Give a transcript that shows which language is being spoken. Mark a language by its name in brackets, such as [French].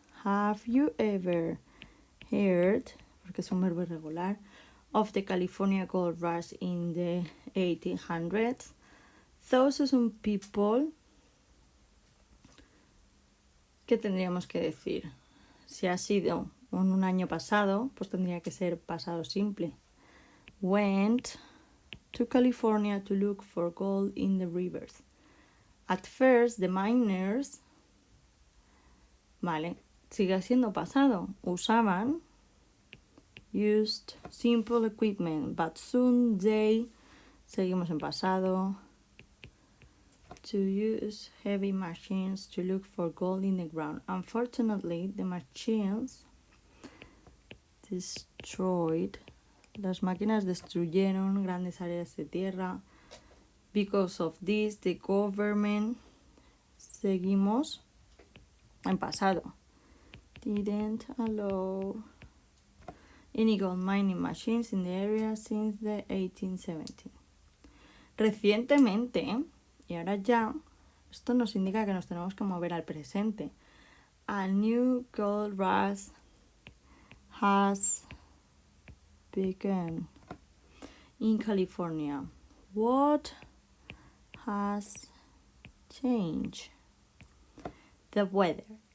[English] Have you ever heard, [Spanish] porque es un verbo irregular, [English] of the California Gold Rush in the 1800s? Thousands of people. [Spanish] ¿Qué tendríamos que decir? Si ha sido en un año pasado, pues tendría que ser pasado simple. [English] Went to California to look for gold in the rivers. At first, the miners, [Spanish] vale, sigue siendo pasado. Usaban, [English] used simple equipment, but soon they, [Spanish] seguimos en pasado, [English] to use heavy machines to look for gold in the ground. Unfortunately, the machines destroyed. [Spanish] Las máquinas destruyeron grandes áreas de tierra. [English] Because of this, the government, [Spanish] seguimos en pasado, [English] didn't allow any gold mining machines in the area since the 1870. [Spanish] Recientemente, y ahora ya, esto nos indica que nos tenemos que mover al presente. [English] A new gold rush has begun in California. What has changed? The weather.